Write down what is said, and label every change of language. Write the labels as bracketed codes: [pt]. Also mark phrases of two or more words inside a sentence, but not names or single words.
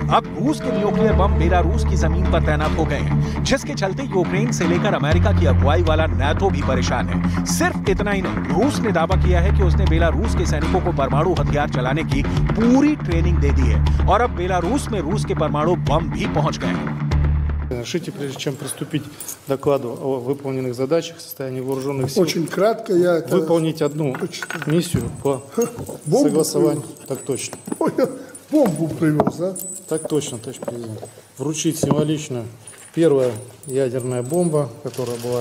[hi] अब रूस के [en] nuclear bomb [hi] बेलारूस की जमीन पर तैनात हो गए हैं, जिसके चलते यूक्रेन से लेकर अमेरिका की अगुवाई वाला नाटो भी परेशान है। सिर्फ इतना ही नहीं, रूस ने दावा किया है कि उसने बेलारूस के सैनिकों को परमाणु हथियार चलाने की पूरी ट्रेनिंग दे दी है और अब बेलारूस में रूस के परमाणु बम भी पहुंच गए हैं। [ru] Разрешите, прежде чем приступить к докладу о выполненных задачах в состоянии вооруженных сил, Очень кратко я это... выполнить одну миссию по согласованию. Так точно. Ой, я бомбу привез, да? Так точно, товарищ президент. Вручить символично первая ядерная бомба, которая была